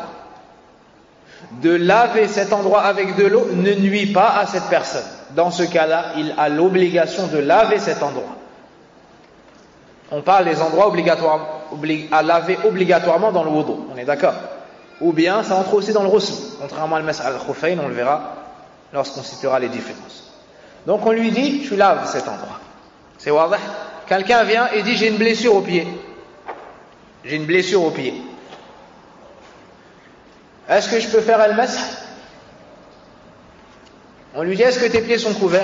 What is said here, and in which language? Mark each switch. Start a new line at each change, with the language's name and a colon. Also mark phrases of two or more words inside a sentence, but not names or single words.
French: De laver cet endroit avec de l'eau ne nuit pas à cette personne. Dans ce cas-là, il a l'obligation de laver cet endroit. On parle des endroits à laver obligatoirement dans le wudu. On est d'accord? Ou bien ça entre aussi dans le ghusl. Contrairement à
Arabic: المسح الخفين,
French: on le verra lorsqu'on citera les différences. Donc on lui dit, tu laves cet endroit. C'est wadah. Quelqu'un vient et dit, j'ai une blessure au pied. J'ai une blessure au pied. Est-ce que je peux faire al-mas'h? On lui dit, est-ce que tes pieds sont couverts?